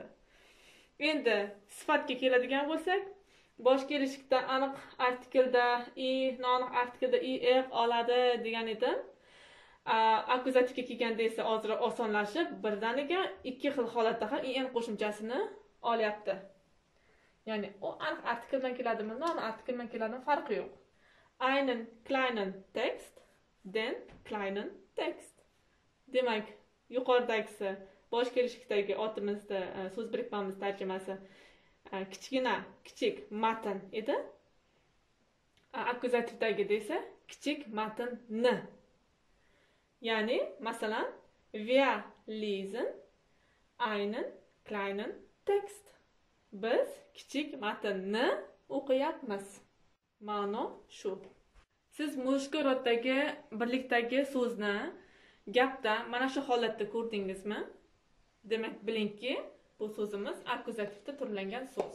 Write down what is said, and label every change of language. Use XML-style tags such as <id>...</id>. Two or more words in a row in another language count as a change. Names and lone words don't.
<uz>Endi sifatga keladigan bo'lsak, bosh kelishlikda aniq artiklda noaniq artiklda er oladi degan edim. Akkuzativga kelganda esa ozroq osonlashib, birdaniga ikki xil holatda ham en qo'shimchasini olyapti. Ya'ni u aniq artikeldan keladimi, non artikeldan keladimi farqi yo'q.</uz> <de>Einen kleinen Text, den kleinen Text.</de> <uz>Demak, yuqoridagisi bosh kelishlikdagi otimizda so'z birikmamiz tarjimasi kichkina, kichik matn edi. Akkuzativdagida esa kichik matnni. Ya'ni, masalan,</uz> <de>wir lesen einen kleinen Text.</de> <uz>Biz kichik matnni o'qiyapmiz. Ma'no shu. Siz mushkul roddagi birlikdagi so'zni gapda mana shu holatda ko'rdingizmi? Demak, bilingki, bu so'zimiz akkuzativda turlangan so'z.</uz>